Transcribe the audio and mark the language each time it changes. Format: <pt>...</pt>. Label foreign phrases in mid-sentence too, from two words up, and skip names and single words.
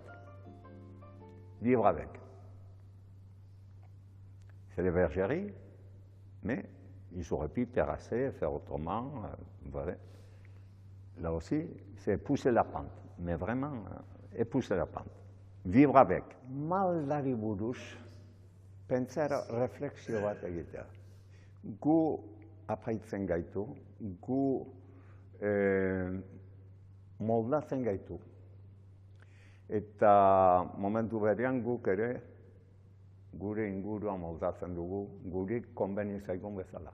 <fr>Vivre avec. C'est des vergeries, mais ils auraient pu terrasser, faire autrement. Voilà. Là aussi, c'est pousser la pente, mais vraiment épouser la pente. Vivre avec.</fr> <eu>Maldari buruz, pentsara reflexio bat egitea. Gu apaitzen gaitu, gu moldatzen gaitu. Eta momentu berean guk ere gure ingurua moldatzen dugu, guri konbeni zaigun bezala.</eu>